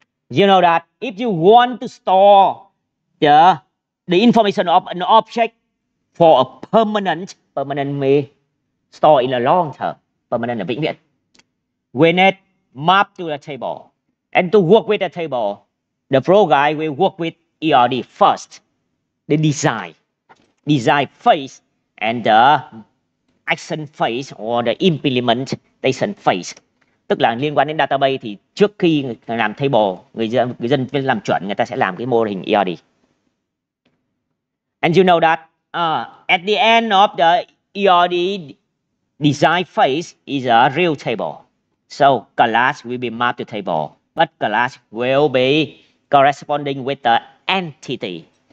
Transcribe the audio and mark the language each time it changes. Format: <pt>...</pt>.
<en>You know that if you want to store the information of an object for a permanent means store in a long term, permanent</en> <vi>là vĩnh viễn,</vi> <en>we need map to the table. And to work with the table, the program will work with ERD first, the design phase and the action phase or the implementation phase.</en> <vi>Tức là liên quan đến database thì trước khi làm table, người dân làm chuẩn, người ta sẽ làm cái mô hình ERD.</vi> <en>And you know that at the end of the ERD design phase is a real table. So class will be mapped to table, but class will be corresponding with the entity.</en>